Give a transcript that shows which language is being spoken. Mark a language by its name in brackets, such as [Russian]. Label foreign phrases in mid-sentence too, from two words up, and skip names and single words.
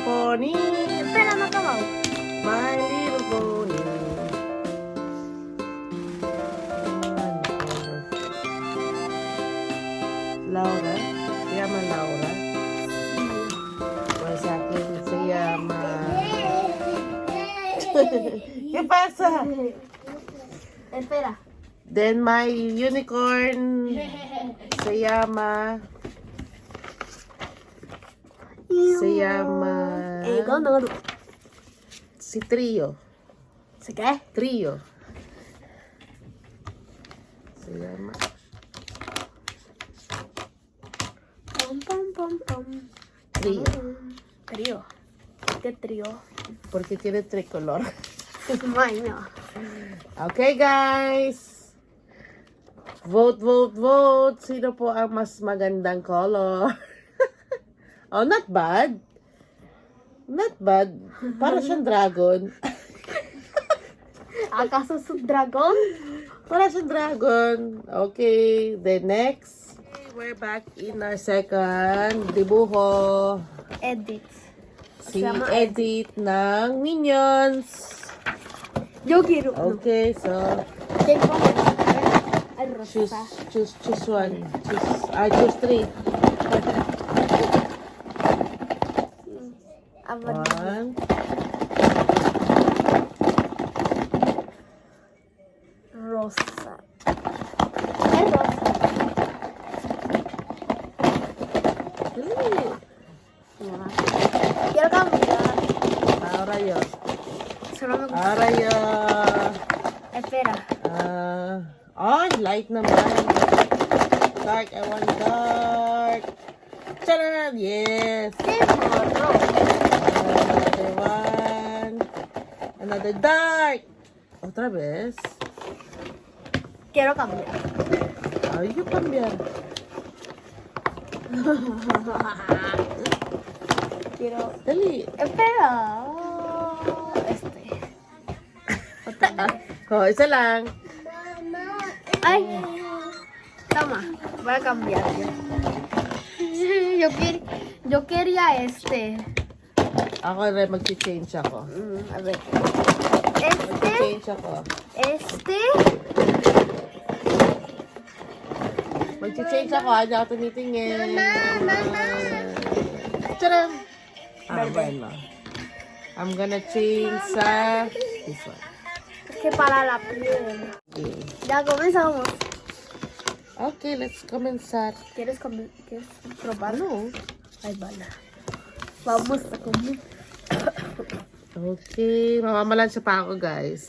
[English] Pony. [Spanish] Espera, no acabado. [English] My Little Pony. [Spanish] Laura. Se llama Laura. Pues [Filipino] sa akin [Spanish] se llama... ¿Qué pasa? Espera. [English] Then my unicorn [Spanish] se llama... [Filipino] Ikaw na nga. Si Trio. Sige. Trio. [Spanish] Se llama... Pam, pam, pam, pam. Trio. Trío. ¿Qué trío? Porque tiene tricolor. Ay, no. [English] Okay, guys. Vote, vote, vote. [Filipino] Sino po ang mas magandang color? [English] Oh, not bad. Not bad. [Filipino] Para siyang dragon. Akaso sa dragon? Para siyang dragon. [English] Okay, then next. We're back in our second dibuho. Edit. [Filipino] Si Sama Edit ng Minions. Yogi. [English] Okay, so Take one. Ay, choose [Spanish] rosa. [English] choose one. Choose three. One. [Spanish] Rosa. Ay, rosa. [Filipino] Dali. [Spanish] Quiero cambiar. Ahora yo. Solo me gusta. Ahora yo. Espera. [Filipino] Light naman. [English] Dark, I want dark. Charan! Yes! [Spanish] ¿Qué morro? [English] Another one. Another dark. [Spanish] Otra vez. Quiero cambiar. Ay, yo cambiar. Quiero. [Filipino] Dali. [Spanish] Espera. Este. [Filipino] Oh, isa lang. Ay. [Spanish] Toma. Voy a cambiar. Yo quería este. [Filipino] Ako rin, mag-change ako. [Spanish] A ver. Este. [Filipino] Mag-change ako. [Spanish] Este. [Filipino] Mag-change ako. Hindi ako tinitingin. Charan! [Spanish] Bueno. [English] I'm gonna change sa this one. [Spanish] Es que para la piel. [English] Okay. [Spanish] Ya comenzamos. [English] Okay, let's comenzar. [Spanish] ¿Quieres probar? [Filipino] Ano? Ay, bala. [Spanish] Vamos a comer. [Filipino] Okay, mamamalansya pa ako, guys.